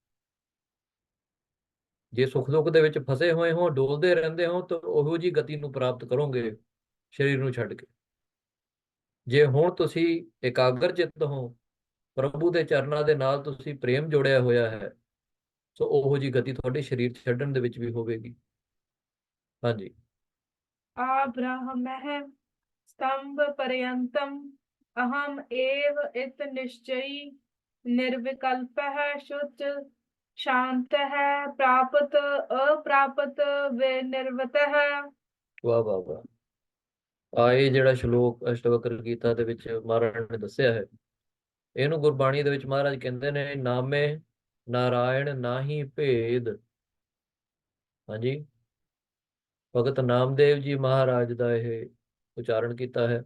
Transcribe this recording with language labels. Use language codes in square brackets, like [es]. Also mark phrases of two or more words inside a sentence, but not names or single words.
[pa] ਜੇ ਸੁੱਖ ਦੁੱਖ ਦੇ ਵਿੱਚ ਫਸੇ ਹੋਏ ਹੋ, ਡੋਲਦੇ ਰਹਿੰਦੇ ਹੋ, ਤਾਂ ਉਹੋ ਜੀ ਗਤੀ ਨੂੰ ਪ੍ਰਾਪਤ ਕਰੋਗੇ ਸਰੀਰ ਨੂੰ ਛੱਡ ਕੇ। ਜੇ ਹੁਣ ਤੁਸੀਂ ਇਕਾਗਰ ਚਿੱਤ ਹੋ, ਪ੍ਰਭੂ ਦੇ ਚਰਨਾਂ ਦੇ ਨਾਲ ਤੁਸੀਂ ਪ੍ਰੇਮ ਜੋੜਿਆ ਹੋਇਆ ਹੈ, ਸੋ ਉਹੋ ਜੀ ਗਤੀ ਤੁਹਾਡੇ ਸਰੀਰ ਛੱਡਣ ਦੇ ਵਿੱਚ ਵੀ ਹੋਵੇਗੀ। ਹਾਂਜੀ। [sa] आब्राह्मः स्तंभ पर्यंतम अहम एव इत निश्चयी निर्विकल्पः शुच शांतः प्राप्त अप्राप्त विनिर्वतः। [pa] ਵਾਹ ਵਾਹ ਵਾਹ। ਇਹ ਜਿਹੜਾ ਸ਼ਲੋਕ ਅਸ਼ਟਵਕਰ ਗੀਤਾ ਦੇ ਵਿੱਚ ਮਹਾਰਾਜ ਨੇ ਦੱਸਿਆ ਹੈ, ਇਹਨੂੰ ਗੁਰਬਾਣੀ ਦੇ ਵਿੱਚ ਮਹਾਰਾਜ ਕਹਿੰਦੇ ਨੇ, ਨਾਮੇ ਨਾਰਾਇਣ ਨਾਹੀ ਭੇਦ। ਹਾਂਜੀ। ਭਗਤ ਨਾਮਦੇਵ ਜੀ ਮਹਾਰਾਜ ਦਾ ਇਹ ਉਚਾਰਨ ਕੀਤਾ ਹੈ।